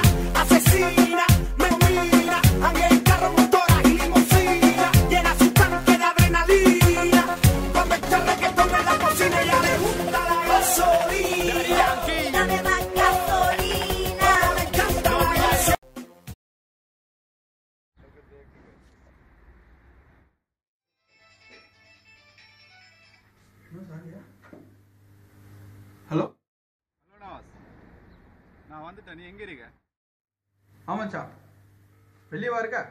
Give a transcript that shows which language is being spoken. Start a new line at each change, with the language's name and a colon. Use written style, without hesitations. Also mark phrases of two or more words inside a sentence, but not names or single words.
Spanish: Asesina, me domina, anda en carro, motora y limusina. Llena su tanque de adrenalina. Cuando echa reggaetón en la cocina, ella le gusta la gasolina. Dame más gasolina. Como le encanta la gasolina.
Tamil: ஹலோ, ஹலோ நவாஸ், நான் வந்துட்டேன். நீ எங்கே இருக்க? ஆமாச்சா, வெளியே வா இருக்க.